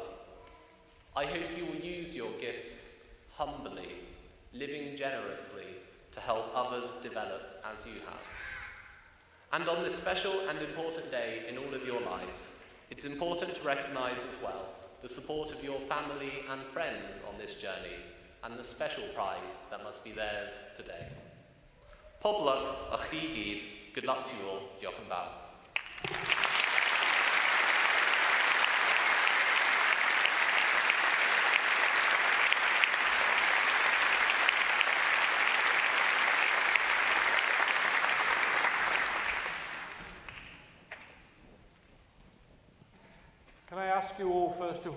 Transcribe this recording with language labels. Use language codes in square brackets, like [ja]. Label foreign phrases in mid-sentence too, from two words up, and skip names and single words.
[en] I hope you will use your gifts humbly, living generously to help others develop as you have. And on this special and important day in all of your lives, it's important to recognise as well the support of your family and friends on this journey and the special pride that must be theirs today. [cy] Poblach a chi gyd, [en] good luck to you all, [cy] diolch yn fawr. [en] Can I ask you all, first of